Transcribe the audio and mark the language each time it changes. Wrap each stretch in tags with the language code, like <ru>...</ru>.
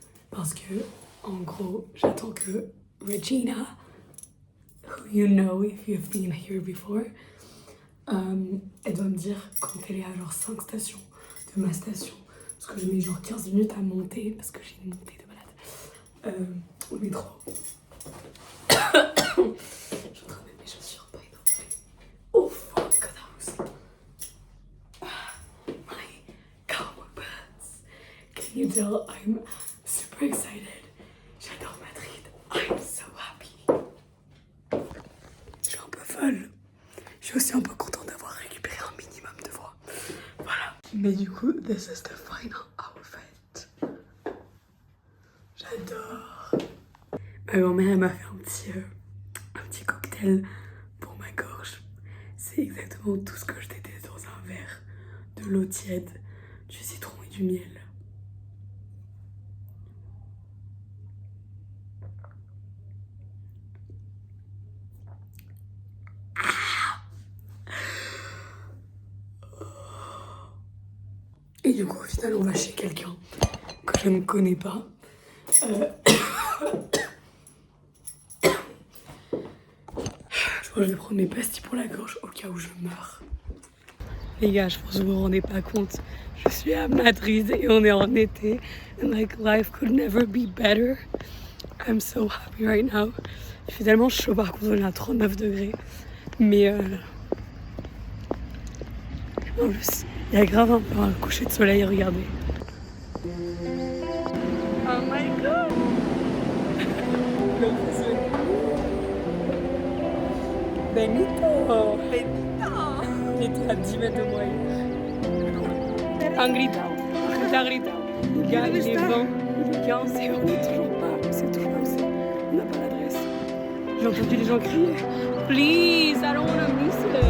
<fr>Parce que, en gros, j'attends que Regina,</fr> <en>who you know if you've been here before,</en> <fr>elle doit me dire quand elle est à genre 5 stations de ma station. Parce que je mets genre 15 minutes à monter, parce que j'ai une montée de malade au métro. Je suis en train de mettre mes chaussures,</fr> <en>by the way. Oh fuck, that was my cowboy boots. Can you tell I'm super excited?</en> <fr>J'adore Madrid.</fr> <en>I'm so happy.</en> <fr>Je suis un peu folle. Je suis aussi un peu contente d'avoir récupéré un minimum de voix. Voilà. Mais du coup,</fr> <en>this is the final outfit.</en> <fr>J'adore. Ma grand-mère, elle m'a fait un petit cocktail pour ma gorge. C'est exactement tout ce que je déteste dans un verre. De l'eau tiède, du citron et du miel. Et du coup, au final, on va chez quelqu'un que je ne connais pas. Je crois que je vais prendre mes pastilles pour la gorge au cas où je meurs. Les gars, je pense que vous vous rendez pas compte. Je suis à Madrid et on est en été.</fr> <en>And like, life could never be better. I'm so happy right now.</en> <fr>Il fait tellement chaud par contre, on est à 39 degrés. Mais en plus, il y a grave un peu un coucher de soleil, regardez.</fr> <en>Oh my god!</en> <fr>Benito! Il était à 10 mètres de moi hier. Un gritao. Les gars, il est 20, il est 15 et on est toujours comme ça. On n'a pas l'adresse. J'ai entendu les gens crier.</fr> <en>Please, I don't wanna miss it.</en>